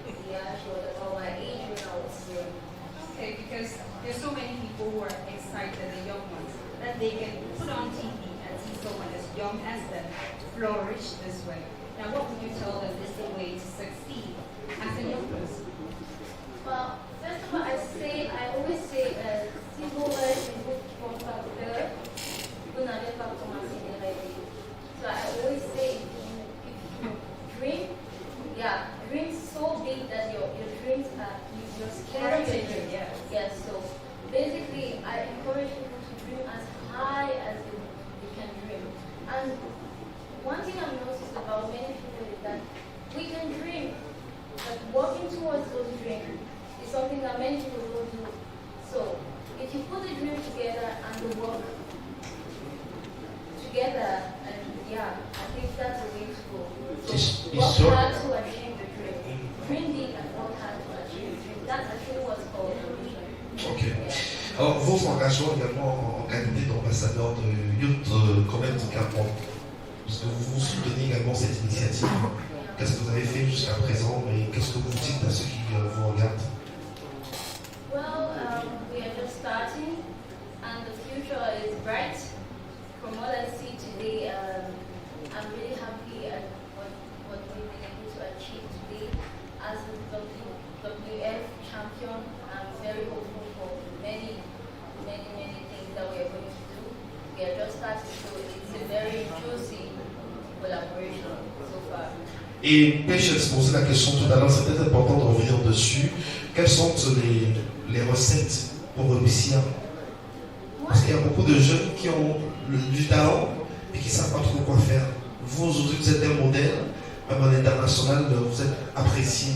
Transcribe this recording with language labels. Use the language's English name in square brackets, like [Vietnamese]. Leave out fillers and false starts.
[English] Yeah, she was about my age when I was young. Okay, because there's so many people who are excited, the young ones, that they can put on TV and see someone as young as them flourish this way. Now, what would you tell them is the way to succeed as a young person? Well, first of all, I always say, [French] si vous rêvez, vous ne pas, vous n'allez pas commencer à rêver. [English] So I always say, if you dream, dream so big that your dreams are, you're scared of your dreams. Yes, so basically, I encourage people to dream as high as you can dream. And one thing I've noticed about many people is that we can dream, but working towards those dreams is something that many people don't do. So if you put the dream together and the work together, and I think that's the way to go. So work hard to achieve the dream. Dream big and work hard to achieve the dream. That's actually what's called ambition. Ok. [French] Alors, vos engagements également en qualité d'ambassadeur de Youth Connect Cameroun, parce que vous soutenez également cette initiative. Qu'est-ce que vous avez fait jusqu'à présent et qu'est-ce que vous dites à ceux qui vous regardent? [English] Well, we are just starting and the future is bright. From what I see today, I'm really happy at what we've been able to achieve today. As a WF champion, I'm very hopeful for many things that we are going to do. We are just starting, so it's a very juicy collaboration so far. [French] Et Patience posait la question tout à l'heure, c'est peut-être important de revenir dessus. Quelles sont les recettes pour réussir? Parce qu'il y a beaucoup de jeunes qui ont du talent et qui ne savent pas trop quoi faire. Vous, aujourd'hui, vous êtes un modèle, même à l'international, vous êtes apprécié.